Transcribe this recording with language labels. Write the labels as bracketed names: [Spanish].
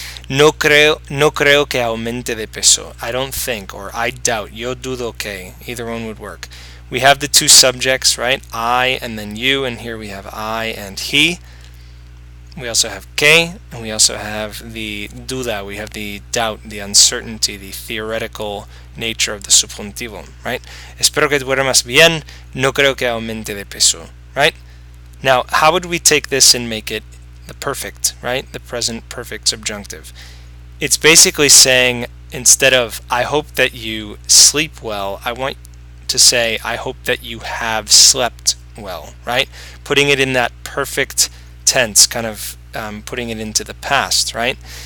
[Spanish] No creo que aumente de peso. [English] I don't think, or I doubt. [Spanish] Yo dudo que. [English] Either one would work. We have the two subjects, right? I and then you, and here we have I and he. We also have que, and we also have the duda, we have the doubt, the uncertainty, the theoretical nature of the subjuntivo, right? [Spanish] Espero que duermas bien, no creo que aumente de peso, [English] right? Now, how would we take this and make it the perfect, right? The present perfect subjunctive. It's basically saying, instead of, I hope that you sleep well, I want to say, I hope that you have slept well, right? Putting it in that perfect tense, kind of putting it into the past, right?